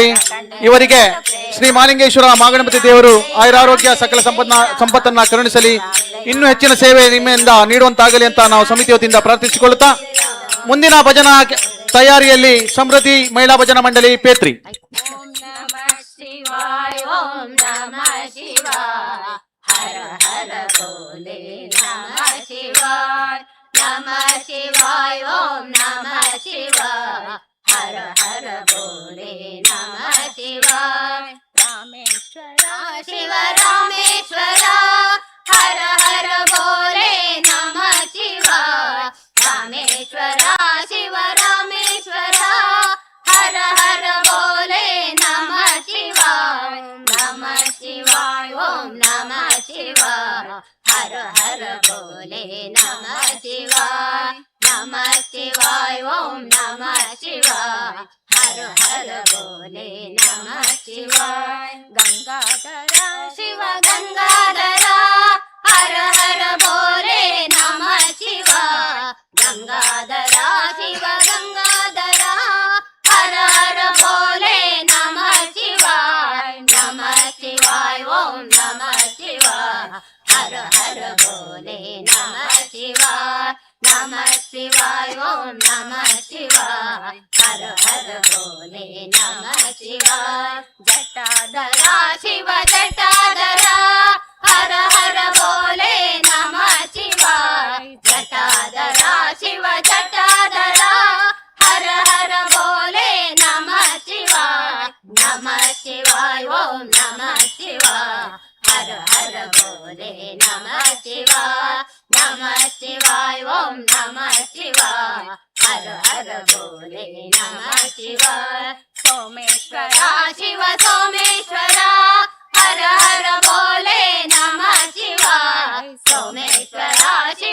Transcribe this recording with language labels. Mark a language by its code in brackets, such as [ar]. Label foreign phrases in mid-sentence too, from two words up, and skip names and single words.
[kn] ಇವರಿಗೆ ಶ್ರೀ ಮಾಲಿಂಗೇಶ್ವರ ಮಾಗಣಪತಿ ದೇವರು ಆಯುರಾರೋಗ್ಯ ಸಕಲ ಸಂಪತ್ತನ್ನ ಕರುಣಿಸಲಿ, ಇನ್ನೂ ಹೆಚ್ಚಿನ ಸೇವೆ ನಿಮ್ಮಿಂದ ನೀಡುವಂತಾಗಲಿ ಅಂತ ನಾವು ಸಮಿತಿ ವತಿಯಿಂದ ಪ್ರಾರ್ಥಿಸಿಕೊಳ್ಳುತ್ತಾ ಮುಂದಿನ ಭಜನಾ ತಯಾರಿಯಲ್ಲಿ ಸಮೃದ್ಧಿ ಮಹಿಳಾ ಭಜನಾ ಮಂಡಳಿ ಪೇತ್ರಿ. [sa] ಓಂ ನಮಃ ಶಿವಾಯ ಓಂ ನಮಃ ಶಿವಾಯ ಹರ ಹರ ಬೋಲೆ ನಮಃ ಶಿವಾಯ ನಮಃ ಶಿವಾಯ ಓಂ ನಮಃ ಶಿವಾಯ ಹರ ಹರ ಬೋಲೆ ನಮಃ ಶಿವಾಯ ರಾಮೇಶ್ವರ ಶಿವ ರಾಮೇಶ್ವರ ಹರ ಹರ ಬೋಲೆ ನಮಃ ಶಿವಾಯ ರಾಮೇಶ್ವರ ಶಿವ ರಾಮೇಶ್ವರ ಹರ ಹರ ಬೋಲೆ ನಮಃ ಶಿವಾಯ ನಮಃ ಶಿವಾಯ ಓಂ ನಮಃ ಶಿವಾಯ ಹರ ಹರ ಬೋಲೆ ನಮಃ ಶಿವಾಯ ನಮಃ ಶಿವಾಯ ಓಂ ನಮಃ ಶಿವಾಯ ಹರ ಹರ ಬೋಲೆ ನಮಃ ಶಿವಾಯ ಗಂಗಾಧರ ಶಿವ ಗಂಗಾಧರ ಹರ ಹರ ಬೋಲೆ ನಮಃ ಶಿವಾಯ ಗಂಗಾಧರ ಶಿವ ಗಂಗಾಧರ ಹರ ಹರ ಬೋಲೆ ನಮಃ ಶಿವಾಯ ನಮಃ ಶಿವಾಯ ಓಂ ನಮಃ ಶಿವಾಯ ಹರ ಹರ ಬೋಲೆ ನಮಃ ಶಿವಾಯ ನಮಃ ಶಿವಾಯ ಓಂ ನಮಃ ಶಿವಾಯ ಹರ ಹರ ಬೋಲೆ ನಮಃ ಶಿವಾಯ ಜಟಾಧರ ಶಿವ ಜಟಾಧರ ಹರ ಹರ ಬೋಲೆ ನಮಃ ಶಿವಾಯ ಜಟಾಧರ ಶಿವ ಜಟಾಧರ ಹರ ಹರ ಬೋಲೆ ನಮಃ ಶಿವಾಯ ನಮಃ ಶಿವಾಯ ಓಂ ನಮಃ ಶಿವಾಯ ಹರ ಹರ ಬೋಲೆ ನಮಃ ಶಿವಾಯ ನಮಃ ಶಿವಾಯ ಓಂ ನಮಃ ಶಿವಾಯ ಹರ ಹರ ಬೋಲೆ ನಮಃ ಶಿವಾಯ ಸೋಮೇಶ್ವರ ಶಿವ ಸೋಮೇಶ್ವರ ಹರ ಹರ ಬೋಲೆ ನಮಃ ಶಿವಾಯ ಸೋಮೇಶ್ವರ